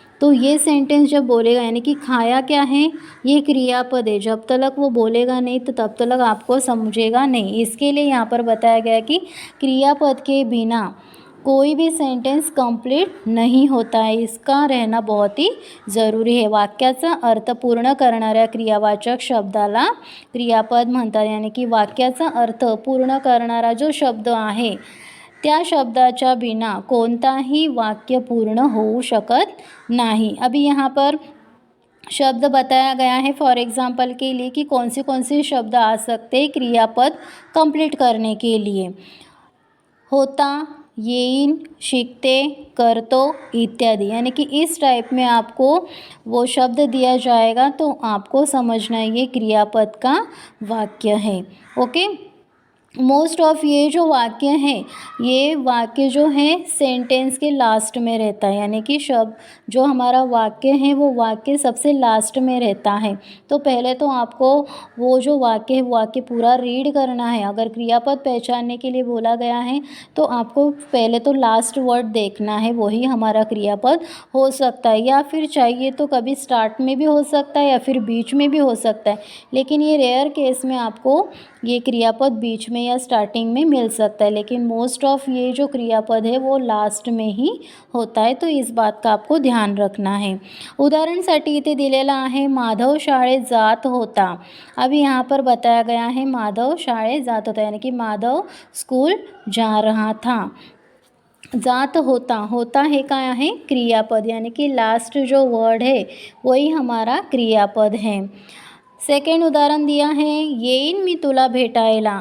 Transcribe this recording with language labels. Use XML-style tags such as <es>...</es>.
<hi>तो ये सेंटेंस जब बोलेगा यानी कि खाया क्या है, ये क्रियापद है। जब तक वो बोलेगा नहीं तो तब तक आपको समझेगा नहीं। इसके लिए यहाँ पर बताया गया कि क्रियापद के बिना कोई भी सेंटेंस कंप्लीट नहीं होता है। इसका रहना बहुत ही ज़रूरी</hi> <mr>आहे। वाक्याचा अर्थ पूर्ण करणाऱ्या क्रियावाचक शब्दाला क्रियापद म्हणतात। यानी की वाक्याचा अर्थ पूर्ण करणारा जो शब्द आहे त्या शब्दाच्या बिना कोणताही वाक्य पूर्ण होऊ शकत नहीं।</mr> <hi>अभी यहाँ पर शब्द बताया गया है फॉर एग्जाम्पल के लिए कि कौन से शब्द आ सकते हैं क्रियापद कंप्लीट करने के लिए।</hi> <mr>होता, येईन, शिकते, करतो इत्यादि।</mr> <hi>यानी कि इस टाइप में आपको वो शब्द दिया जाएगा तो आपको समझना है ये क्रियापद का वाक्य है। ओके, मोस्ट ऑफ ये जो वाक्य हैं, ये वाक्य जो है सेंटेंस के लास्ट में रहता है। यानी कि शब्द जो हमारा वाक्य है वो वाक्य सबसे लास्ट में रहता है। तो पहले तो आपको वो जो वाक्य है वो वाक्य पूरा रीड करना है। अगर क्रियापद पहचानने के लिए बोला गया है तो आपको पहले तो लास्ट वर्ड देखना है, वही हमारा क्रियापद हो सकता है। या फिर चाहिए तो कभी स्टार्ट में भी हो सकता है या फिर बीच में भी हो सकता है। लेकिन ये रेयर केस में आपको ये क्रियापद बीच में या स्टार्टिंग में मिल सकता है। लेकिन मोस्ट ऑफ ये जो क्रियापद है वो लास्ट में ही होता है। तो इस बात का आपको ध्यान रखना है।</hi> <mr>उदाहरणसाठी इथे दिलेला आहे माधव शाळेत जात होता।</mr> <hi>अभी यहाँ पर बताया गया है</hi> <mr>माधव शाळेत जात होता,</mr> <hi>यानी कि माधव स्कूल जा रहा था। जात होता, होता है क्या है क्रियापद, यानी कि लास्ट जो वर्ड है वही हमारा क्रियापद है। सेकेंड उदाहरण दिया है</hi> <mr>येईन मी तुला भेटायला।</mr>